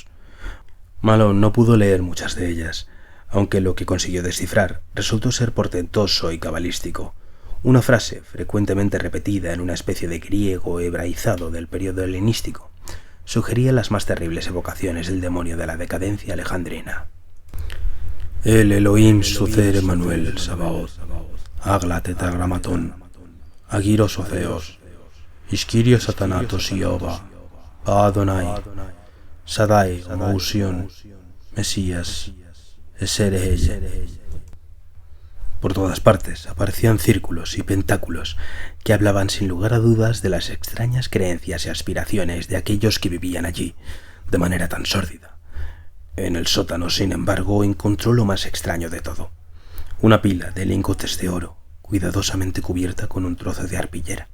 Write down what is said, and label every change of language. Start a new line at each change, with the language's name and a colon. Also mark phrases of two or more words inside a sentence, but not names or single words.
Spanish: Malone no pudo leer muchas de ellas, aunque lo que consiguió descifrar resultó ser portentoso y cabalístico. Una frase frecuentemente repetida en una especie de griego hebraizado del periodo helenístico sugería las más terribles evocaciones del demonio de la decadencia alejandrina. El Elohim Sucer Emanuel Sabaoth, Agla Tetragrammaton, Agiros Otheos, Iskirio Satanatos Ioba, Adonai, Sadai Mousion, Mesías, Esereheye. Por todas partes aparecían círculos y pentáculos que hablaban sin lugar a dudas de las extrañas creencias y aspiraciones de aquellos que vivían allí de manera tan sórdida. En el sótano, sin embargo, encontró lo más extraño de todo: una pila de lingotes de oro, cuidadosamente cubierta con un trozo de arpillera.